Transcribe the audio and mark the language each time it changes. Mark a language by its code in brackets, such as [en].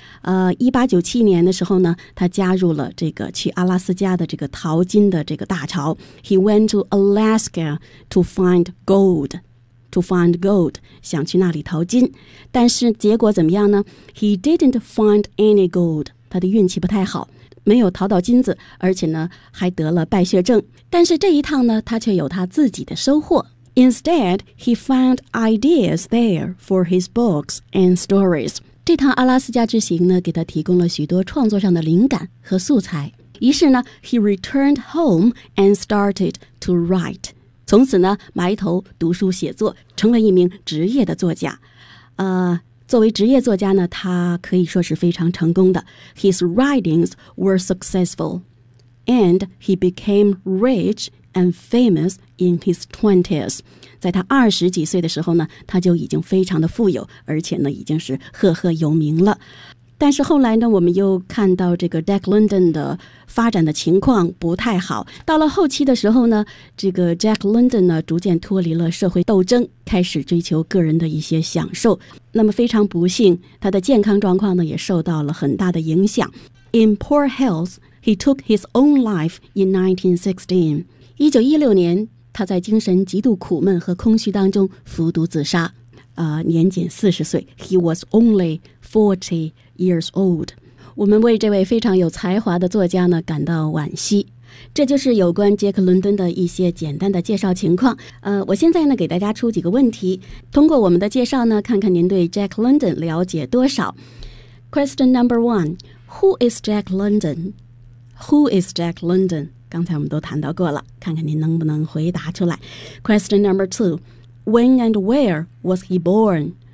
[zh] 1897年的时候呢他加入了这个去阿拉斯加的这个淘金的这个大潮。 [en] He went to Alaska to find gold. to find gold, [zh] 想去那里淘金。但是结果怎么样呢？ [en] He didn't find any gold, [zh] 他的运气不太好，没有淘到金子，而且呢还得了败血症。但是这一趟呢，他却有他自己的收获。 [en] Instead, he found ideas there for his books and stories. [zh] 这趟阿拉斯加之行呢，给他提供了许多创作上的灵感和素材。于是呢 [en] ,he returned home and started to write. [zh] 从此呢埋头读书写作，成了一名职业的作家。作为职业作家呢，他可以说是非常成功的。 [en] His writings were successful, and he became rich and famous in his 20s. [zh] 在他二十几岁的时候呢，他就已经非常的富有，而且呢已经是赫赫有名了。但是后来呢，我们又看到这个 Jack London 的发展的情况不太好。到了后期的时候呢，这个 Jack London 呢逐渐脱离了社会斗争，开始追求个人的一些享受。那么非常不幸，他的健康状况呢也受到了很大的影响。 [en] In poor health, he took his own life in 1916. [zh] 1916年，他在精神极度苦闷和空虚当中服毒自杀。年仅40岁。 [en] He was only 40 years old. [zh] 我们为这位非常有才华的作家呢感到惋惜。这就是有关杰克伦敦的一些简单的介绍情况。我现在呢给大家出几个问题，通过我们的介绍呢看看您对 Jack London 了解多少。 [en] Question number one, Who is Jack London? Who is Jack London? [zh] 刚才我们都谈到过了，看看您能不能回答出来。 [en] Question number two,When and where was he born?